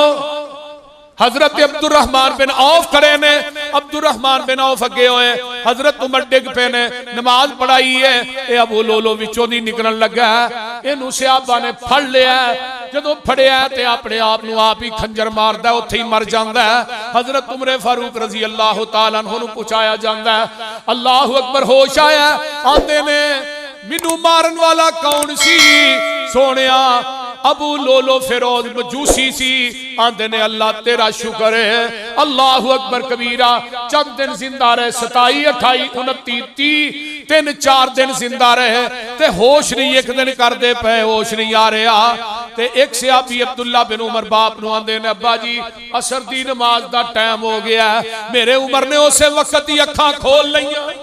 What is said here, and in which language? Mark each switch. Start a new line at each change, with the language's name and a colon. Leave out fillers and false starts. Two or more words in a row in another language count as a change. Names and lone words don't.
Punjabi: حضرت عبدالرحمن بن عوف کھڑے نے، عبدالرحمن بن عوف اگے ہوئے. حضرت عمر ڈگ پئے نے، نماز پڑھائی ہے۔ یہ ابو لولو وچوں دی نکلن لگا. ایہنوں صحابہ نے پھڑ لیا. جدوں پھڑیا تے اپنے آپ نوں آپ ای خنجر ماردا، اوتھے ای مر جاندا ہے. حضرت عمر فاروق
Arabic: رضي الله تعالى عنه
Punjabi: نوں پچھایا جاندا ہے.
Arabic: الله أكبر,
Punjabi: ہوش آیا. آندے نے مینوں مارن والا کون سی? سونیا ابو لولو فیروز مجوسی سی. آندے نے اللہ تیرا شکر ہے.
Arabic: الله أكبر كبيرا.
Punjabi: چند دن زندہ رہے، 27، 28، 29، 30، 3-4 دن زندہ رہے تے ہوش نہیں اک دن کرتے پئے، ہوش نہیں آ رہا. تے اک صحابی عبداللہ بن عمر باپ نوں آندے نے، ابا جی عصر دی نماز دا ٹائم ہو گیا. میرے عمر نے اسے وقت ای اکھاں کھول لئیاں.